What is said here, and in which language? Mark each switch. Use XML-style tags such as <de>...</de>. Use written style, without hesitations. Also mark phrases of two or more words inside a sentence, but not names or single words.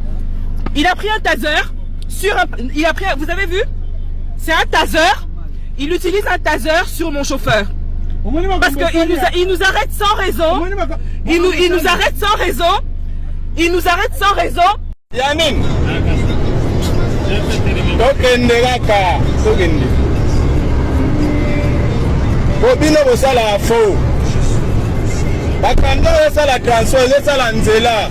<fr>Il a pris un taser sur un... vous avez vu? C'est un taser. Il utilise un taser sur mon chauffeur. Parce qu'il nous arrête sans raison. Il nous arrête sans raison. Il nous arrête sans raison. Yamin.</fr> <ln>Bobino bosala faux. Bakando esa la transfer esa la nzela.</ln>